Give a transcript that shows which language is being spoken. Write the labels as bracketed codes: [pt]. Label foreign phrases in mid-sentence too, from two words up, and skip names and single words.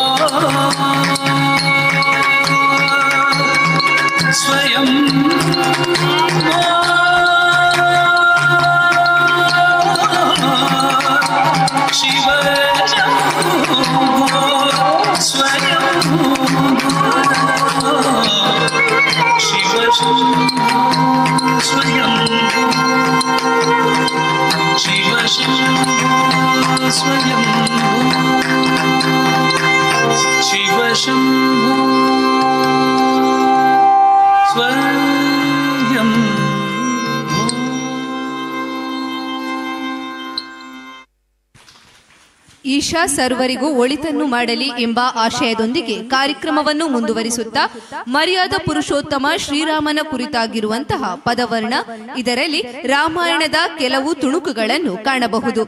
[kn] ಸ್ವಯಂ ಶಿವ ಶಂಭೋ ಸ್ವಯಂ ಶಿವ ಶಂಭೋ ಸ್ವಯಂ ಶಿವ ಶಂಭೋ ಸ್ವಯಂ ಶಿವ ಶಂಭೋ ಸ್ವಯಂ ಈಶಾ ಸರ್ವರಿಗೂ ಒಳಿತನ್ನು ಮಾಡಲಿ ಎಂಬ ಆಶಯದೊಂದಿಗೆ ಕಾರ್ಯಕ್ರಮವನ್ನು ಮುಂದುವರಿಸುತ್ತಾ ಮರ್ಯಾದ ಪುರುಷೋತ್ತಮ ಶ್ರೀರಾಮನ ಕುರಿತಾಗಿರುವಂತಹ ಪದವರ್ಣ, ಇದರಲ್ಲಿ ರಾಮಾಯಣದ ಕೆಲವು ತುಣುಕುಗಳನ್ನು ಕಾಣಬಹುದು.